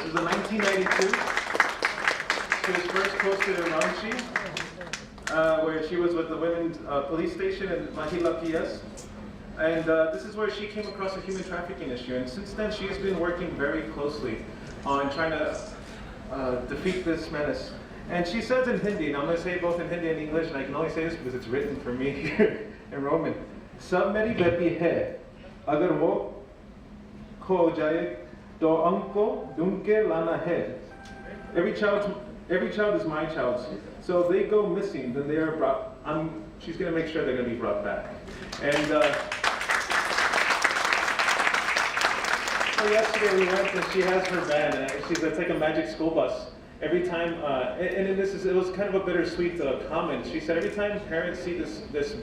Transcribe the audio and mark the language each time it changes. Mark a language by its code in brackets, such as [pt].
[en] It was in 1992. She was first posted in Ranchi, where she was with the women's police station in Mahila PS. And this is where she came across a human trafficking issue. And since then, she has been working very closely on trying to defeat this menace. And she says in Hindi, and I'm going to say both in Hindi and English, and I can only say this because it's written for me here in Roman. [hi] सब मेरी बेटी है, अगर वो खो जाए तो हमको ढूंढ के लाना है. [en] Every child is my child. So they go missing, then they are brought. She's going to make sure they're going to be brought back. And So yesterday we went and she has her van, and it's like a magic school bus. Every time, it was kind of a bittersweet comment. She said every time parents see this van.